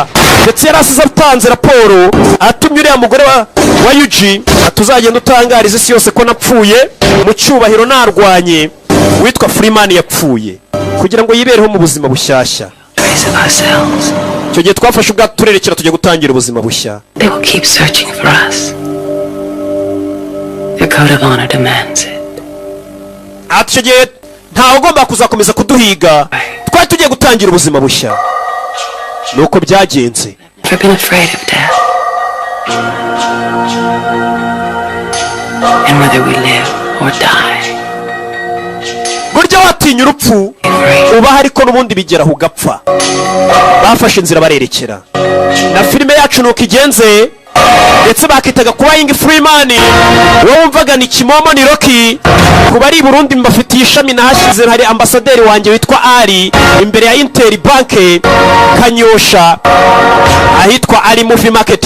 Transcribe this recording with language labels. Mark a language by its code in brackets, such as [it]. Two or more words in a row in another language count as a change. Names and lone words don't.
[rw] Ndetse yarasize atanze raporo atumye uriya mugore wa Yuji atuzagenda utangariza isi yose ko napfuye mu cyubahiro narwanye witwa Freeman yapfuye kugira ngo yibereho mu buzima bushyashya. Icyo gihe twafashe ubwato turerekera tujya gutangira ubuzima bushya. [en] They will keep searching for us. Their code of honor demands it. [rw] Icyo gihe ntawe ugomba kuzakomeza kuduhiga. Twari tugiye gutangira ubuzima bushya. Nuko byagenze. [en] I've been afraid of death. And whether we live or die. [rw] burya watinya urupfu ubaho ariko n'ubundi bigeraho ugapfa. Bafashe inzira barerekera na filime yacu nuko igenze, ndetse bakitaga kuba Young Freeman. Wowe wumvaga ni Kimomo ni Rocky. Kuba ari Burundi mbafitiye ishami nahashyize, hari ambasaderi wanjye witwa Ali imbere ya Inter Bank Kanyosha ahitwa Ali Movie Market.